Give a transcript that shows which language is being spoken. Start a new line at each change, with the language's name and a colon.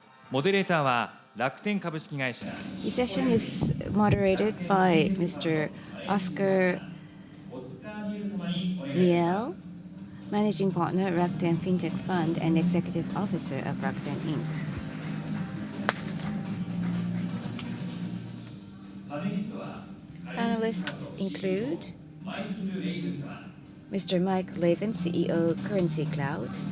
Japanese: モデレーターは楽天株式会社
English: The session is moderated by Mr. Oscar
Japanese: オスカー・リュウ様にお願いします。
English: Riel, Managing Partner, Rakuten Fintech Fund and Executive Officer of Rakuten Inc.
Japanese: パネリストは
English: Panelists include
Japanese: マイケル・レイブン様、
English: Mr. Mike Levin, CEO, Currency Cloud,